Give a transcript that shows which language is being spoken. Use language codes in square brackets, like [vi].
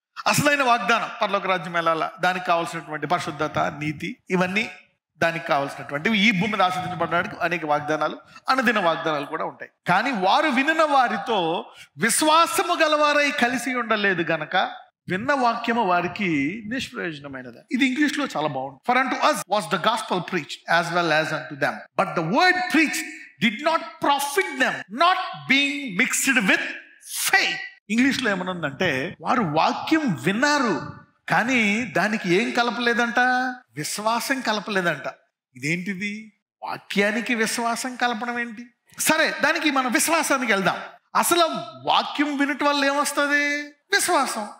[te] అసలైన వాగ్దానం పరలోక రాజ్యం వెళ్ళాలా, దానికి కావాల్సినటువంటి పరిశుద్ధత, నీతి, ఇవన్నీ దానికి కావాల్సినటువంటివి. ఈ భూమి మీద ఆశ్రదించబడడానికి అనేక వాగ్దానాలు, అనుదిన వాగ్దానాలు కూడా ఉంటాయి. కానీ వారు వినిన వారితో విశ్వాసము గలవారై కలిసి ఉండలేదు గనక విన్న వాక్యము వారికి నిష్ప్రయోజనమైనది. ఇది ఇంగ్లీష్ లో చాలా బాగుంది. [en] For unto us was the gospel preached as well as unto them, but the word preached did not profit them, not being mixed with faith. [te] English లో ఏమనుందంటే, వారు వాక్యం విన్నారు కానీ దానికి ఏం కలపలేదంట? విశ్వాసం కలపలేదంట. ఇదేంటిది? వాక్యానికి విశ్వాసం కలపడం ఏంటి? సరే, దానికి మనం విశ్వాసానికి వెళ్దాం. అసలు వాక్యం వినటం వల్ల ఏమొస్తుంది? విశ్వాసం.